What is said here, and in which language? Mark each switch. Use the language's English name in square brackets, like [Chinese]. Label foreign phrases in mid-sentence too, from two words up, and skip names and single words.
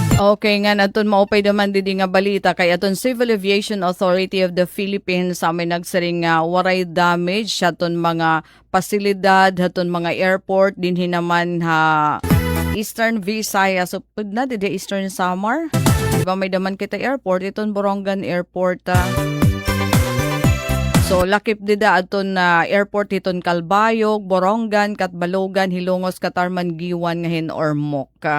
[Waray] Okay nga naton maupay naman didi nga balita kay aton Civil Aviation Authority of the Philippines sa may nagsaring nga waray damage sa aton mga pasilidad, aton mga airport dinhi naman ha Eastern Visayas. So pud na didi Eastern Samar. Diba may daman kita airport iton Borongan Airport. So lakip dida aton na airport iton Calbayog, Borongan, Katbalogan, Hilongos, Katarman, Giwan ngahin or Moca.